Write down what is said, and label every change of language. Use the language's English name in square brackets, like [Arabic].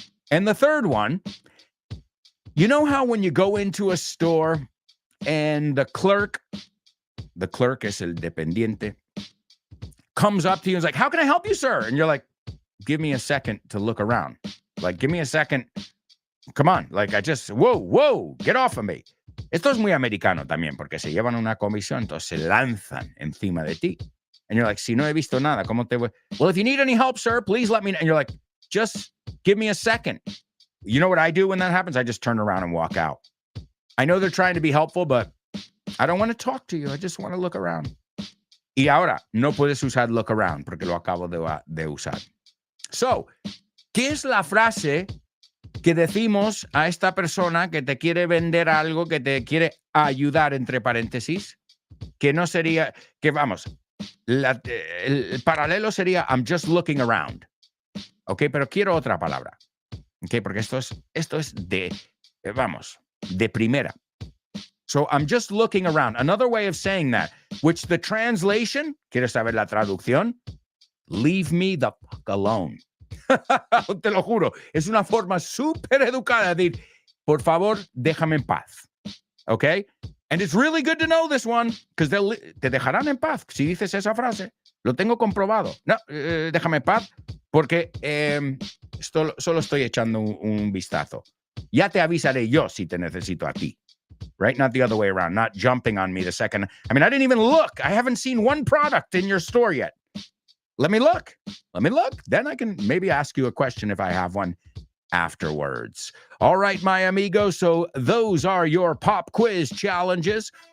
[English] And the third one, you know how when you go into a store and the clerk is el dependiente, comes up to you and is like, how can I help you, sir? And you're like, give me a second to look around. Like, give me a second. Come on. Like, whoa, get off of me. [Spanish] Esto es muy americano también, porque se llevan una comisión, entonces se lanzan encima de ti. [English] And you're like, [Spanish] si no he visto nada, ¿cómo te voy? [English] Well, if you need any help, sir, please let me know. And you're like, just give me a second. You know what I do when that happens? I just turn around and walk out. I know they're trying to be helpful, but I don't want to talk to you. I just want to look around. [Spanish] Y ahora, no puedes usar look around, porque lo acabo de usar. So, ¿qué es la frase que decimos a esta persona que te quiere vender algo, que te quiere ayudar, entre paréntesis? Que no sería, que vamos, el paralelo sería [English] I'm just looking around. [Spanish] Ok, pero quiero otra palabra. Ok, porque esto es de primera. [English] So I'm just looking around. Another way of saying that, which the translation, [Spanish] ¿quieres saber la traducción? [English] Leave me the fuck alone. [Spanish] Te lo juro, es una forma súper educada de decir, por favor, déjame en paz. Okay? [English] And it's really good to know this one, because [Spanish] te dejarán en paz si dices esa frase. Lo tengo comprobado. No, déjame en paz, porque solo estoy echando un vistazo. Ya te avisaré yo si te necesito a ti. [English] Right? Not the other way around. Not jumping on me the second. I mean, I didn't even look. I haven't seen one product in your store yet. Let me look. Then I can maybe ask you a question if I have one afterwards. All right, my amigos. So those are your pop quiz challenges.